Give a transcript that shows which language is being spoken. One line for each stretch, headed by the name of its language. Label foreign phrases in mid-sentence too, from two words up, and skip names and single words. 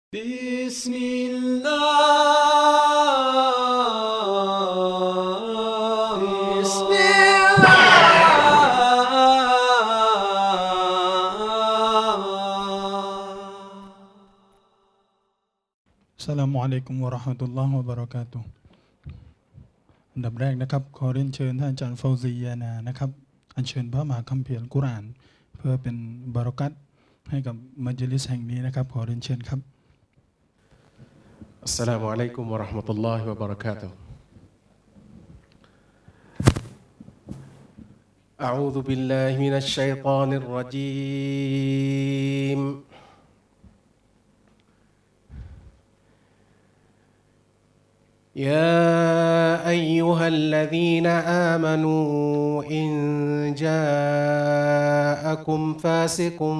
Arabic: بسم الله بسم السلام عليكم ورحمة الله وبركاته
Thai: อันดับแรกนะครับขอเรียนเชิญท่านอาจารย์ฟาวซียานานะครับอัญเชิญพระมหาคัมภีร์อัลกุรอานเพื่อเป็นบารอกัตให้กับมัจลิสแห่งนี้นะครับขอเรียนเชิญครับ
Arabic: السلام عليكم ورحمة الله وبركاته أعوذ بالله من الشيطان الرجيم يا أيها الذين آمنوا إن جاءكم فاسق